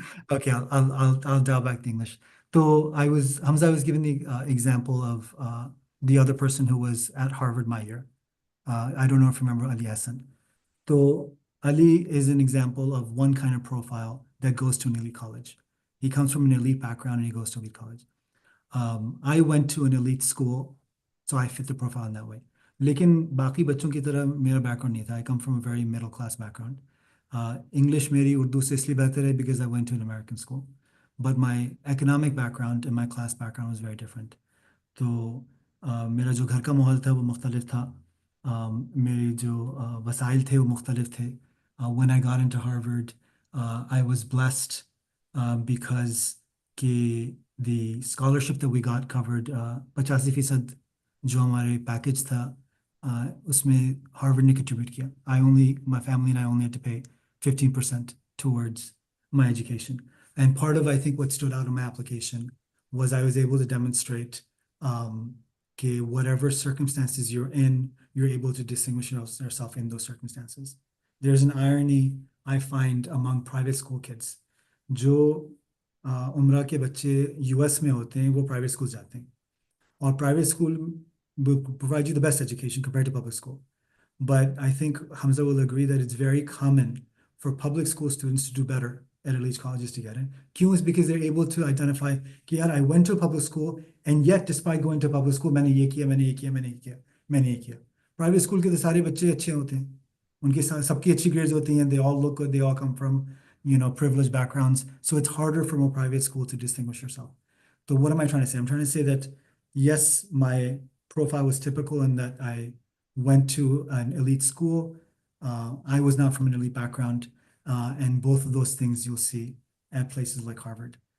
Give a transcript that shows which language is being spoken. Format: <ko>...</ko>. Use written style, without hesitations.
<en>Okay, I'll dial back the English. So Hamza was giving the example of the other person who was at Harvard my year. I don't know if you remember Ali Hassan. So Ali is an example of one kind of profile that goes to an elite college. He comes from an elite background and he goes to elite college. I went to an elite school, so I fit the profile in that way.</en> <hi>लेकिन बाकी बच्चों की तरह मेरा background नहीं था.</hi> <en>I come from a very middle class background. English</en> <hi>मेरी उर्दू से इसलिए बेहतर है</hi> <en>because I went to an American school. But my economic background and my class background was very different.</en> <hi>तो मेरा जो घर का माहौल था वो मुख्तलिफ था. मेरे जो वसाइल थे वो मुख्तलिफ थे.</hi> <en>When I got into Harvard, I was blessed because the scholarship that we got covered 85%</en> <hi>जो हमारे package था, उसमें Harvard ने contribute किया.</hi> <en>My family and I only had to pay 15% towards my education. And part of, I think, what stood out in my application was I was able to demonstrate whatever circumstances you're in, you're able to distinguish yourself in those circumstances. There's an irony I find among private school kids.</en> <hi>जो उम्रा के बच्चे US में होते हैं, वो private schools जाते हैं.</hi> <en>Or private school will provide you the best education compared to public school. But I think Hamza will agree that it's very common for public school students to do better at elite colleges to get in. Q is because they're able to identify, I went to a public school, and yet despite going to public school,</en> <hi>मैंने ये किया, मैंने ये किया,</hi> <en>मैंने ये किया, मैंने ये किया.</en> <hi>Private school के तो सारे बच्चे अच्छे होते हैं. उनके सबकी अच्छी grades होती हैं.</hi> <en>They all look good. They all come from, privileged backgrounds. So it's harder from a private school to distinguish yourself. So what am I trying to say? I'm trying to say that yes, my profile was typical in that I went to an elite school. I was not from an elite background, and both of those things you'll see at places like Harvard.</en>